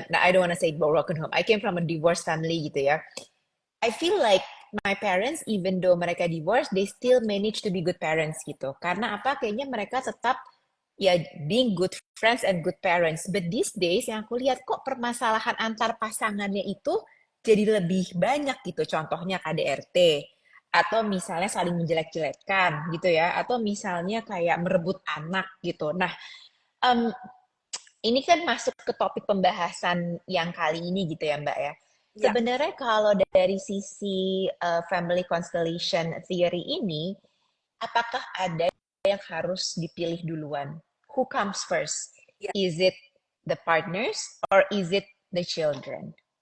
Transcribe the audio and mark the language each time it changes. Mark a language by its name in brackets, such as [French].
[English] Nah, I don't wanna say broken home. I came from a divorced family [Indonesian] gitu ya. [English] I feel like my parents, even though [Indonesian] mereka [English] divorce, they still manage to be good parents gitu. [Indonesian] Karena apa? Kayaknya mereka tetap ya [English] being good friends and good parents. But these days [Indonesian] yang aku lihat kok permasalahan antar pasangannya itu jadi lebih banyak gitu. Contohnya KDRT atau misalnya saling menjelek-jelekkan gitu ya, atau misalnya kayak merebut anak gitu. Nah, em, ini kan masuk ke topik pembahasan yang kali ini gitu ya Mbak ya. Ya, Sebenarnya kalau dari sisi family constellation theory ini, apakah ada yang harus dipilih duluan? [English] Who comes first? [Indonesian] ya. [English] Is it the partners or is it the children?